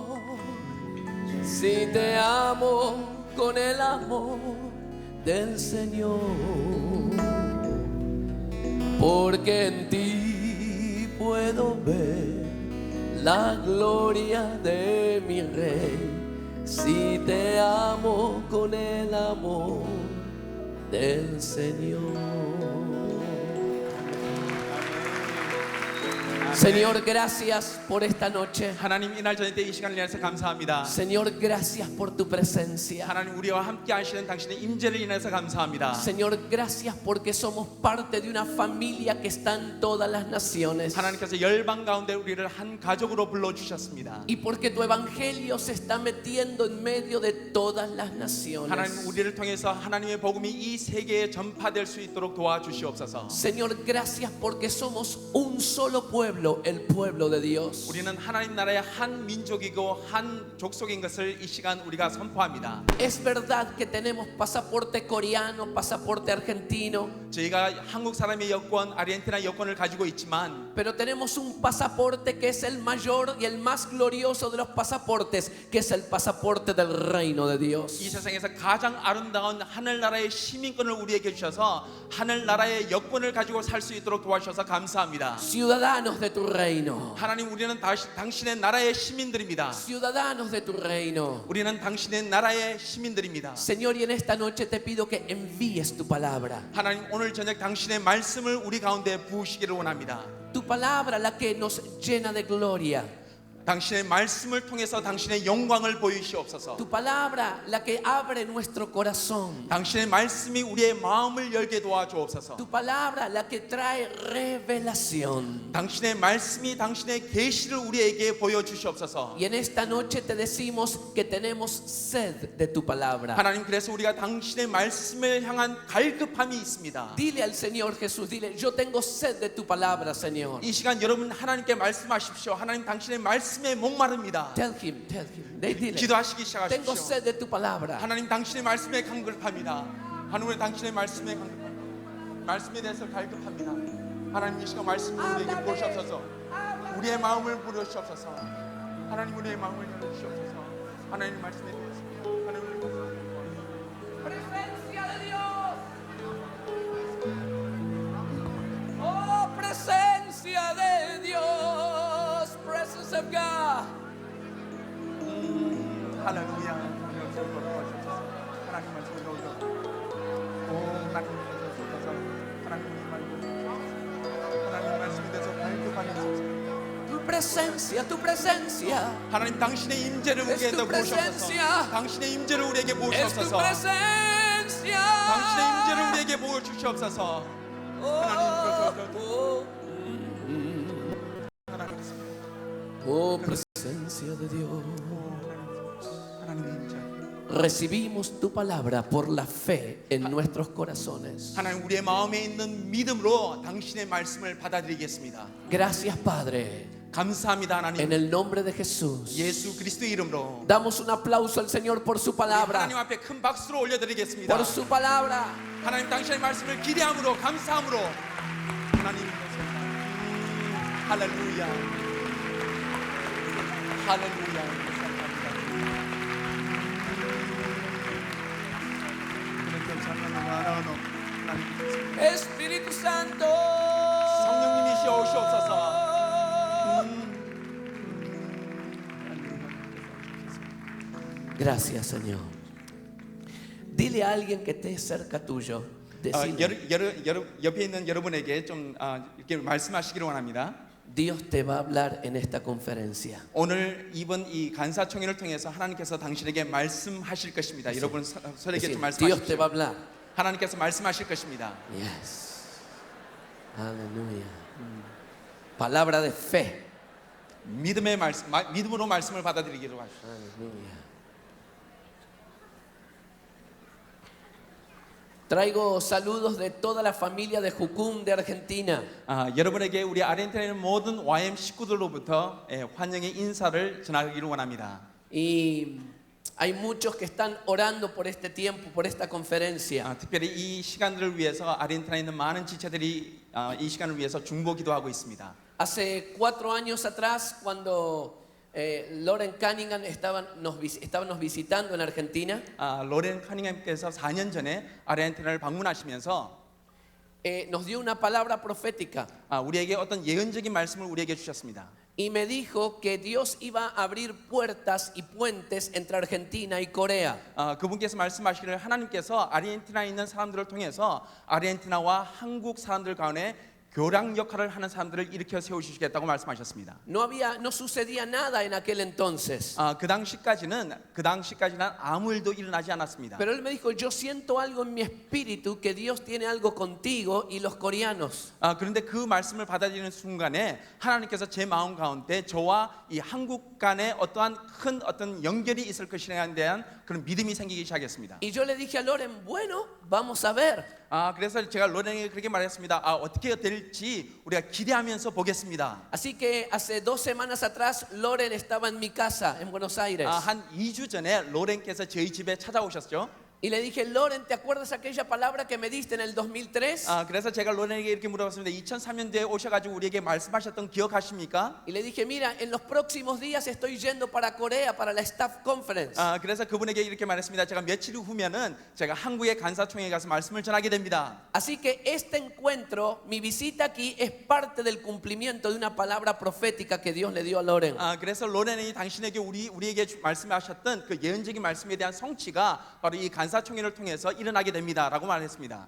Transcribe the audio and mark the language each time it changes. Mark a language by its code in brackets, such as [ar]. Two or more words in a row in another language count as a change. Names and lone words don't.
[es] Si te amo con el amor del Señor, porque en ti puedo ver la gloria de mi Rey. Si te amo con el amor del Señor. Señor, gracias por esta noche. [ko] 하나님 이날 저녁 때 이 시간을 위해서 감사합니다. [es] Señor, gracias por tu presencia. [ko] 하나님 우리와 함께 하시는 당신의 임재를 인해서 감사합니다. [es] Señor, gracias porque somos parte de una familia que está en todas las naciones. [ko] 하나님께서 열방 가운데 우리를 한 가족으로 불러 주셨습니다. [es] Y porque tu evangelio se está metiendo en medio de todas las naciones. [ko] 하나님 우리를 통해서 하나님의 복음이 이 세계에 전파될 수 있도록 도와주시옵소서. [es] Señor, gracias porque somos un solo pueblo, el pueblo de Dios. [ko] 우리는 하나님 나라의 한 민족이고 한 족속인 것을 이 시간 우리가 선포합니다. [es] Es verdad que tenemos pasaporte coreano, pasaporte argentino, [ko] 저희가 한국 사람의 여권, 아르헨티나 여권을 가지고 있지만 [es] pero tenemos un pasaporte que es el mayor y el más glorioso de los pasaportes, que es el pasaporte del reino de Dios. [ko] 이 세상에서 가장 아름다운 하늘나라의 시민권을 우리에게 주셔서 하늘나라의 여권을 가지고 살 수 있도록 도와주셔서 감사합니다. [es] Ciudadanos de tu reino. [ko] 하나님 우리는 당신의 나라의 시민들입니다. [es] Ciudadanos de tu reino. [ko] 우리는 당신의 나라의 시민들입니다. [es] Señor, y en esta noche te pido que envíes tu palabra. [ko] 하나님 오늘 저녁 당신의 말씀을 우리 가운데 부으시기를 원합니다. [es] Tu palabra, la que nos llena de gloria. [ko] 당신의 말씀을 통해서 당신의 영광을 보이시옵소서. [es] Tu palabra, la que abre nuestro corazón. [ko] 당신의 말씀이 우리의 마음을 열게 도와주옵소서. [es] Tu palabra, la que trae revelación. [ko] 당신의 말씀이 당신의 계시를 우리에게 보여주시옵소서. [es] Y en esta noche te decimos que tenemos sed de tu palabra. [ko] 하나님, 그래서 우리가 당신의 말씀을 향한 갈급함이 있습니다. [es] Dile al Señor Jesús, dile, yo tengo sed de tu palabra, Señor. [ko] 이 시간 여러분 하나님께 말씀하십시오. 하나님, 당신의 말씀에 목마릅니다. [en] Tell him. [es] Dile, [ko] 기도하시기 [es] tengo [ko] 시작하십시오. [es] sed de tu palabra. [ko] 하나님, 당신의 말씀에 갈급합니다. 하나님, 당신의 말씀에 갈급합니다. 말씀에 대해서 갈급합니다. 하나님, 이 시간 말씀을 우리에게 보시옵소서. 우리의 마음을 부르시옵소서. 하나님, 우리의 마음을 열어주시옵소서. 하나님 말씀에 대해서 하나님을 [es] Presencia de Dios. Oh, presencia de Dios. [en] Presence of God. [ko] 할렐루야. 하나님 말씀을 넣어주옵소서. 오, 하나님 말씀을 하나님 말씀에 대해서 갈급함이 있옵소서. [es] Tu presencia. [ko] 하나님, 당신의 임재를 [es] Es [ko] 우리에게 [es] tu [ko] 보시옵소서. [es] presencia. [ko] 당신의 임재를 우리에게 [es] Es tu [ko] 보시옵소서. [es] presencia. [ko] 당신의 임재를 우리에게 보여주시옵소서. [es] Oh, presencia de Dios. [ko] 하나님의 임재. [es] Recibimos tu palabra por la fe en nuestros corazones. [ko] 하나님, 우리의 마음에 있는 믿음으로 당신의 말씀을 받아들이겠습니다. [es] Gracias, Padre. [ko] 감사합니다, [es] En [ko] 하나님. [es] el nombre de Jesús. [ko] 예수 그리스도의 이름으로 [es] Damos un aplauso al Señor por su palabra. [ko] 하나님 앞에 큰 박수로 올려드리겠습니다. [es] Por su palabra. [ko] 하나님, 당신의 말씀을 기대함으로 감사함으로 하나님 할렐루야. 할렐루야. [es] Espíritu Santo. [ko] 성령님이시여 오시옵소서. [es] Gracias, Señor. Dile a alguien que esté cerca tuyo. Decile, [ko] 옆에 있는 여러분에게 좀 이렇게 말씀하시기를 원합니다. [es] Dios te va a hablar en esta conferencia. [ko] 오늘 이번 이 간사총회를 통해서 하나님께서 당신에게 말씀하실 것입니다. 여러분 서로에게 좀 [es] Decile, Dios te va a [ko] 말씀하십시오. [es] hablar. [ko] 하나님께서 말씀하실 것입니다. [es] Yes. Aleluya. Palabra de fe. [ko] 믿음의 말씀, 믿음으로 말씀을 받아들이기로 하십시오. [es] Aleluya. Traigo saludos de toda la familia de Jucum de Argentina. [ko] 여러분에게 우리 아르헨티나의 모든 YM 식구들로부터 환영의 인사를 전하기를 원합니다. [es] Y hay muchos que están orando por este tiempo, por esta conferencia. [ko] 특별히 이 시간들을 위해서 아르헨티나에 있는 많은 지체들이 이 시간을 위해서 중보 기도하고 있습니다. [es] Hace 4 años atrás, cuando Loren Cunningham estábamos visitando en Argentina, [ko] 로렌 커닝햄께서 4년 전에 아르헨티나를 방문하시면서 [es] nos dio una palabra profética [ko] 우리에게 어떤 예언적인 말씀을 우리에게 주셨습니다. [es] y me dijo que Dios iba a abrir puertas y puentes entre Argentina y Corea. [ko] 그분께서 말씀하시기를 하나님께서 아르헨티나에 있는 사람들을 통해서 아르헨티나와 한국 사람들 가운데 교량 역할을 하는 사람들을 일으켜 세우시겠다고 말씀하셨습니다. [es] No sucedía nada en aquel entonces. [ko] 그 당시까지는 아무 일도 일어나지 않았습니다. [es] Pero él me dijo, yo siento algo en mi espíritu que Dios tiene algo contigo y los coreanos. [ko] 그런데 그 말씀을 받아들이는 순간에 하나님께서 제 마음 가운데 저와 이 한국 간에 어떠한 큰 어떤 연결이 있을 것이라는 대한 그런 믿음이 생기기 시작했습니다. [es] Y yo le dije a Loren, bueno, vamos a ver. [ko] 그래서 제가 로렌에게 그렇게 말했습니다. 어떻게 될지 우리가 기대하면서 보겠습니다. [es] Así que hace 2 semanas atrás Loren estaba en mi casa en Buenos Aires. [ko] 한 2주 전에 로렌께서 저희 집에 찾아오셨죠. [es] Y le dije, Loren, ¿te acuerdas aquella palabra que me diste en el 2003? [ko] 그래서 제가 로렌에게 이렇게 물어봤습니다. 2003년도에 오셔가지고 우리에게 말씀하셨던 기억하십니까? [es] Y le dije, mira, en los próximos días estoy yendo para Corea para la [en] staff conference. [ko] 그래서 그분에게 이렇게 말했습니다. 제가 며칠 후면은 제가 한국의 간사총회에 가서 말씀을 전하게 됩니다. [es] Así que este encuentro, mi visita aquí es parte del cumplimiento de una palabra profética que Dios le dio a Loren. [ko] 그래서 로렌이 당신에게 우리에게 말씀하셨던 그 예언적인 말씀에 대한 성취가 바로 이 간사총회를 통해서 일어나게 됩니다라고 말했습니다.